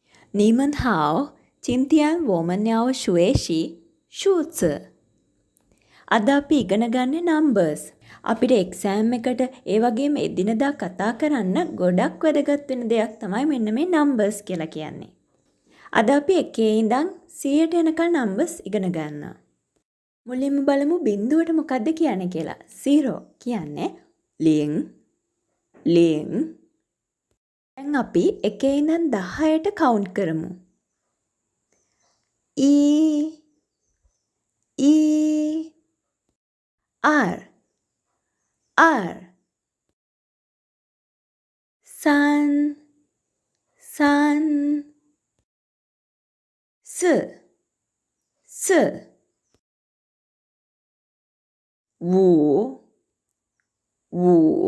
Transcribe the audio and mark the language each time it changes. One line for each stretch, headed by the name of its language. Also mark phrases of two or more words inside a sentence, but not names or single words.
Chinese: 你们好，今天我们要学习数字。
Sinhala: අද අපි ඉගෙන ගන්නේ
Chinese: numbers.
Sinhala: අපිට exam එකට ඒ වගේම එදිනදා කතා කරන්න ගොඩක් වැදගත් වෙන දෙයක් තමයි මෙන්න මේ numbers කියලා කියන්නේ. අද අපි 1 ඉඳන් 100ට යනකම් numbers ඉගෙන ගන්නවා. මුලින්ම බලමු බිංදුවට මොකක්ද කියන්නේ කියලා. 0 කියන්නේ ලියන් ලියන්. දැන් අපි 1 ඉඳන් 10ට count කරමු. E E R R Sun Sun S S Wu Wu